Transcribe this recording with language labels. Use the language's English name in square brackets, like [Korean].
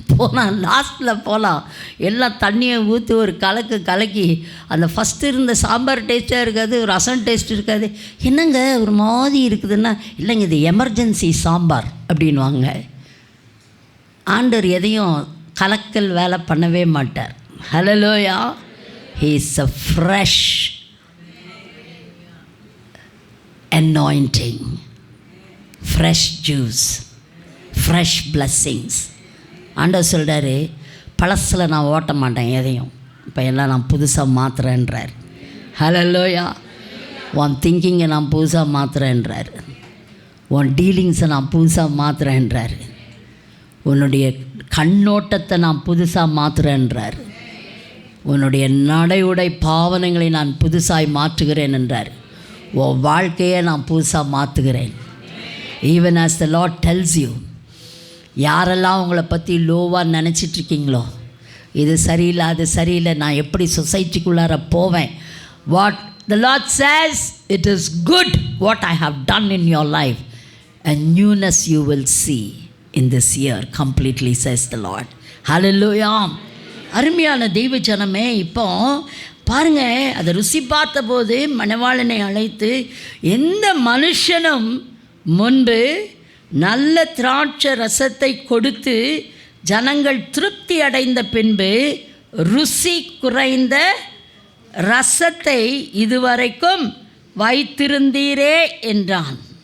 [Tamil] போனால் லாஸ்ட்டில் போகலாம். எல்லாம் தண்ணியை ஊற்றி ஒரு கலக்கி அந்த ஃபஸ்ட்டு இருந்த சாம்பார் டேஸ்ட்டாக இருக்காது, ரசம் டேஸ்ட் இருக்காது. என்னங்க ஒரு மாதிரி இருக்குதுன்னா, இல்லைங்க இது எமர்ஜென்சி சாம்பார் அப்படின்வாங்க. ஆண்டவர் எதையும் கலக்கல் வேலை பண்ணவே மாட்டார். ஹல்லேலூயா. [English] He is a fresh anointing, fresh juice, fresh blessings. [Tamil] ஆண்டவர் சொல்கிறாரு, பழசில் நான் ஓட்ட மாட்டேன் எதையும், இப்போ எல்லாம் நான் புதுசாக மாற்றுறேன்றார். ஹல்லேலூயா. உன் திங்கிங்கை நான் புதுசாக மாற்றுறேன்றார். உன் டீலிங்ஸை நான் புதுசாக மாற்றுறேன்றார். உன்னுடைய கண்ணோட்டத்தை நான் புதுசாக மாற்றுறேன்றார். உன்னுடைய நடையுடை பாவனைகளை நான் புதுசாய் மாற்றுகிறேன் என்றார். உன் வாழ்க்கையை நான் புதுசாக மாற்றுகிறேன். [English] even as the Lord tells you, [Tamil] யாரெல்லாம் உங்களை பற்றி லோவாக நினச்சிட்ருக்கீங்களோ, இது சரியில்லை அது சரியில்லை, நான் எப்படி சொசைட்டிக்குள்ளார போவேன், [English] what the Lord says, it is good what I have done in your life, a newness you will see in this year completely, says the Lord. Hallelujah. [Tamil] அருமையான தெய்வ ஜனமே, இப்போ பாருங்கள், அதை ருசி பார்த்தபோது மணவாளனை அழைத்து, எந்த மனுஷனும் முன்பு நல்ல திராட்சை ரசத்தை கொடுத்து ஜனங்கள் திருப்தி அடைந்த பின்பு ருசி குறைந்த ரசத்தை இதுவரைக்கும் வைத்திருந்தீரே என்றான்.